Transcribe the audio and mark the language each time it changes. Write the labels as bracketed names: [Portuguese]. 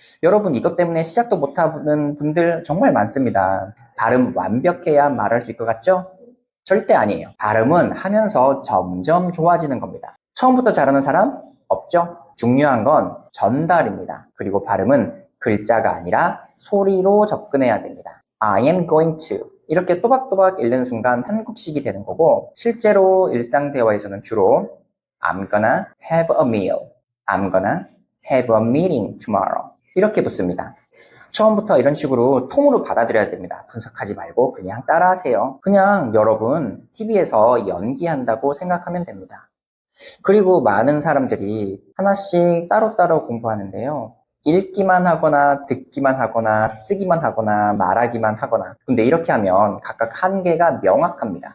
[Korean] 여러분 이것 때문에 시작도 못하는 분들 정말 많습니다. 발음 완벽해야 말할 수 있을 것 같죠? 절대 아니에요. 발음은 하면서 점점 좋아지는 겁니다. 처음부터 잘하는 사람 없죠? 중요한 건 전달입니다. 그리고 발음은 글자가 아니라 소리로 접근해야 됩니다. [English] I am going to [Korean] 이렇게 또박또박 읽는 순간 한국식이 되는 거고 실제로 일상 대화에서는 주로 [English] I'm gonna have a meal, I'm gonna have a meeting tomorrow [Korean] 이렇게 붙습니다. 처음부터 이런 식으로 통으로 받아들여야 됩니다. 분석하지 말고 그냥 따라하세요. 그냥 여러분 TV에서 연기한다고 생각하면 됩니다. 그리고 많은 사람들이 하나씩 따로따로 공부하는데요. 읽기만 하거나 듣기만 하거나 쓰기만 하거나 말하기만 하거나 근데 이렇게 하면 각각 한계가 명확합니다.